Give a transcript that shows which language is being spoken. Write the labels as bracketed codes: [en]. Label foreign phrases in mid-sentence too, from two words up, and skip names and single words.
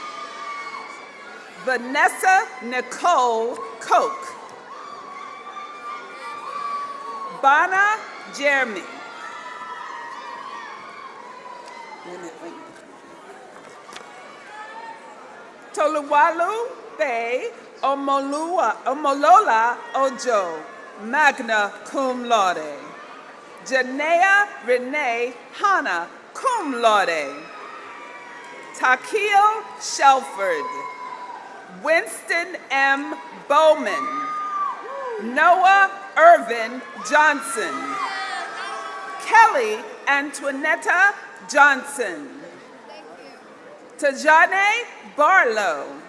[en] Vanessa Nicole Koch. Bana Jeremy. Wait a minute. Toluwalu Bay Omolola Ojo, [la] magna cum laude. [en] Janea Renee Hanna, [la] cum laude. [en] Takio Shelford. Winston M. Bowman. Noah Irvin Johnson. Kelly Antoinetta Johnson. Tajane Barlow.